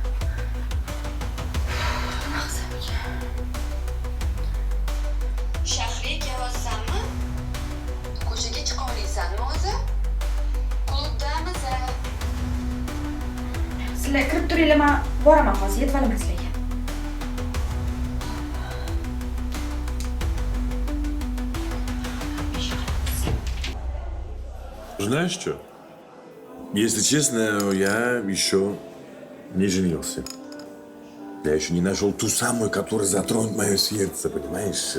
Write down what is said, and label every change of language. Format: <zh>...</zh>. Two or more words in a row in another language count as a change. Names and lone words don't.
<uz>Shahriy kelyapsanmi? Ko'chaga chiqa olmaysanmi o'zi? Klubdamiz. Sizlar kirib turinglar, men boraman hozir, yetib olaman sizlarga.</uz> <ru>Знаешь что? Если честно, я еще не женился. Я еще не нашел ту самую, которая затронет мое сердце, понимаешь?</ru>